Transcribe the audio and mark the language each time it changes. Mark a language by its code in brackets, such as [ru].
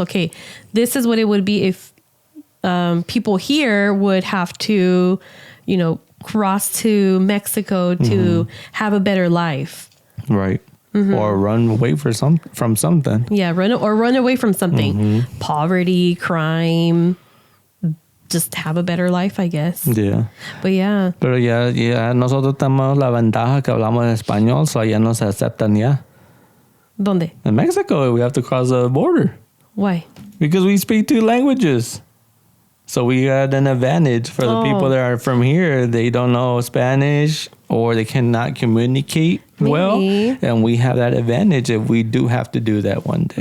[en] Okay, this is what it would be if people here would have to, you know, cross to Mexico to have a better life. Right. Or run away from something. Yeah, run away from something. Poverty, crime, just have a better life, I guess. Yeah. But yeah. [es] Pero ya nosotros tenemos la ventaja que hablamos español, so ya nos aceptan ya. ¿Dónde? [en] In Mexico, we have to cross the border. Why? Because we speak 2 languages. So we got an advantage for the people that are from here. They don't know Spanish or they cannot communicate well. And we have that advantage if we do have to do that one day.